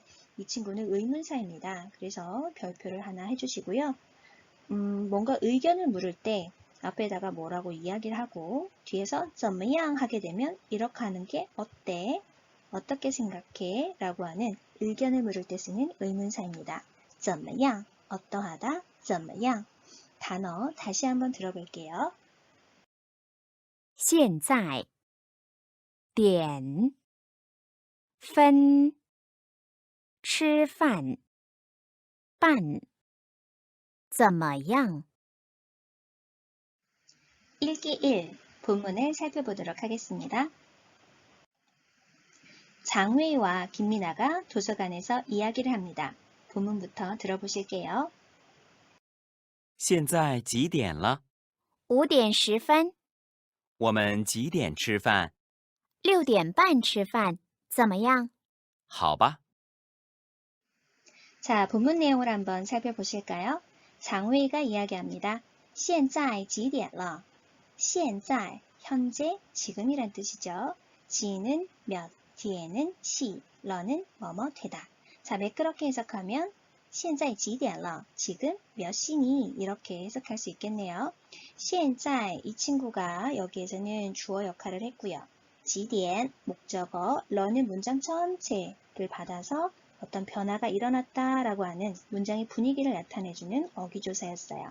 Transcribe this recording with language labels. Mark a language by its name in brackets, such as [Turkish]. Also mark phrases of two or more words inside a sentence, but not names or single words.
[Korean] 이 친구는 의문사입니다. 그래서 별표를 하나 해주시고요. 뭔가 의견을 물을 때 앞에다가 뭐라고 이야기를 하고 뒤에서 怎么样 하게 되면 이렇게 하는 게 어때? 어떻게 생각해? 라고 하는 의견을 물을 때 쓰는 의문사입니다. [Chinese] 怎么样, 어떠하다, 怎么样. [Korean] 단어 다시 한번 들어볼게요. [Chinese] 现在点分吃饭办怎么样 [Korean] 읽기 1. 본문을 살펴보도록 하겠습니다. 장회와 김민아가 도서관에서 이야기를 합니다. 본문부터 들어보실게요. [Chinese] 现在几点了？ 5点10分我们几点吃饭？ 6点半吃饭怎么样好吧。 [Korean] 자, 본문 내용을 한번 살펴보실까요? 장회가 이야기합니다. [Chinese] 现在几点了? 现在, [Korean] 현재, 지금이란 뜻이죠. 지는 몇, 뒤에는 시, 러는 뭐뭐 되다. 자, 매끄럽게 해석하면 [Chinese] 现在几点了? [Korean] 지금 몇 시니? 이렇게 해석할 수 있겠네요. [Chinese] 现在, [Korean] 이 친구가 여기에서는 주어 역할을 했고요. [Chinese] 几点, [Korean] 목적어, 러는 문장 전체를 받아서 어떤 변화가 일어났다라고 하는 문장의 분위기를 나타내주는 어휘조사였어요.